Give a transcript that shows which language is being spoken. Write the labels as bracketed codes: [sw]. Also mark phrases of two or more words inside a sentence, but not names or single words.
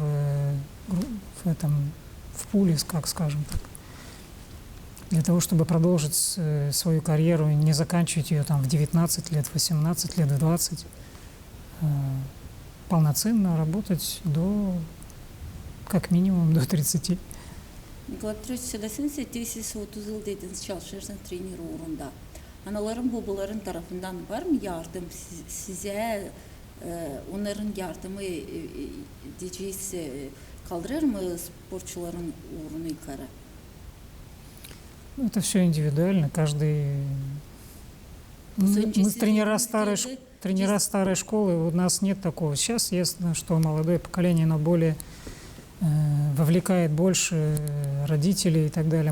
[ru] в пуле, как скажем так, для того, чтобы продолжить свою карьеру и не заканчивать ее там в 19 лет, в 18 лет, в 20, полноценно работать как минимум до 30. [gag] Nikolay Pетрович, söyleseniz siz 30 yıl dediniz çalışırsınız trener uğrunda. Anaların, babaların tarafından var mı yardım size? Onların yardımı diyeceğiz kaldırır mı sporcuların uğrunu yukarı? [ru] Это все индивидуально. Мы тренера старой школы, у нас нет такого. Сейчас ясно, что молодое поколение, оно более вовлекает больше родителей и так далее.